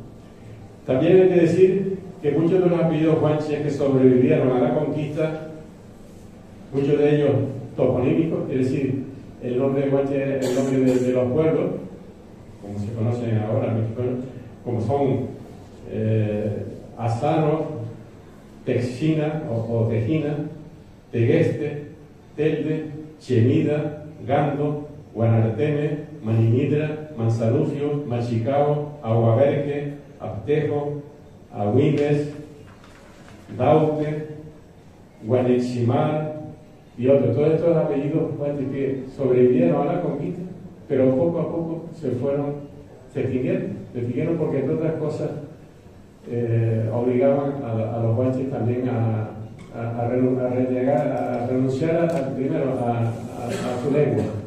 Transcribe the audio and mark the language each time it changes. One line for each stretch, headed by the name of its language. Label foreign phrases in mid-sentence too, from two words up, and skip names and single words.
Spanish: También hay que decir que muchos de los apellidos guanches que sobrevivieron a la conquista, muchos de ellos toponímicos, es decir, el nombre de guanche es el nombre de los pueblos, como se conocen ahora, como son Asano, Texina o Tejina, Tegueste, Telde, Chemida, Gando, Guanarteme, Maninidra, Manzanufio, Machicao, Aguaberque, Abtejo, Agüimes, Daute, Guaneximar y otros. Todos estos apellidos que sobrevivieron a la conquista, pero poco a poco se extinguieron porque entre otras cosas obligaban a los guanches también a renunciar primero a su lengua.